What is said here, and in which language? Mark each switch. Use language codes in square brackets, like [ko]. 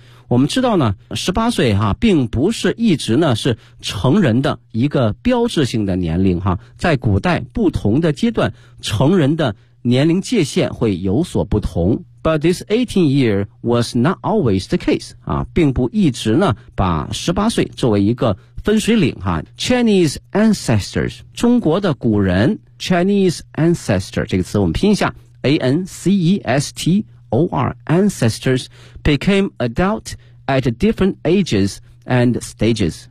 [zh] 我们知道呢，18岁哈，并不是一直呢是成人的一个标志性的年龄哈，在古代不同的阶段，成人的年龄界限会有所不同。 [en] But this 18 year was not always the case. [zh] 啊，并不一直呢把18岁作为一个分水岭哈。 [en] Chinese ancestors, [zh] 中国的古人 [en] ,Chinese ancestor, [zh] 这个词我们拼一下 [en] ,A-N-C-E-S-T-O-R, ancestors became adult at different ages and stages.